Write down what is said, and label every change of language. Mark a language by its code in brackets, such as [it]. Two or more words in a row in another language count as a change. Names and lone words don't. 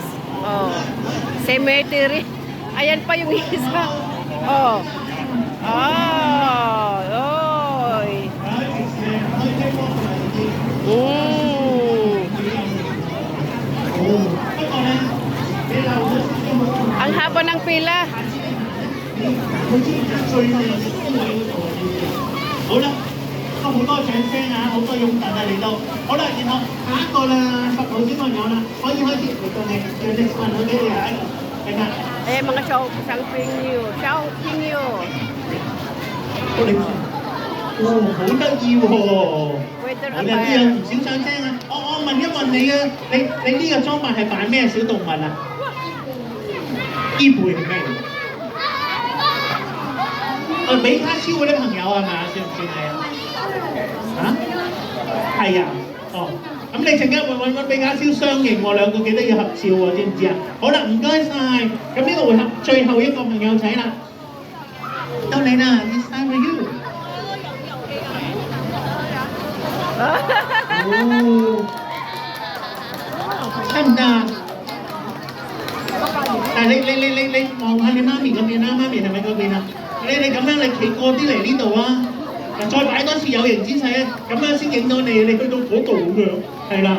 [tl] Oh. Cemetery. Ayan pa yung isa. Oh. Oh. Oy. Ang haba ng pila. [yue] 好啦，好多掌聲啊，好多擁躉啊嚟到。好啦，然後下一個啦，十號小朋友啦，可以開始嚟到你，讓你問到你哋喺度，係㗎。 [tl] Eh, mga shopping nyo. Shopping nyo. [yue] 好得意喎！ [en] Weather [yue] 我哋都有唔少掌聲啊！我問一問你啊，你呢個裝扮係扮咩小動物啊？伊貝係咩嚟？比卡超嗰啲朋友係咪啊？算唔算係啊？嚇？係啊！哦，咁你陣間揾比卡超相認喎，兩個記得要合照喎，知唔知啊？好啦，唔該晒。咁呢個回合最後一個朋友仔啦，到你啦 ， [en] It's time for you。 [yue] 得唔得啊？但係你望下你媽咪嗰邊啦，媽咪係咪嗰邊啊？你咁樣你企過啲嚟呢度啊！嗱，再擺多次有型姿勢啊，咁樣先影到你，你去到嗰度咁樣，係啦。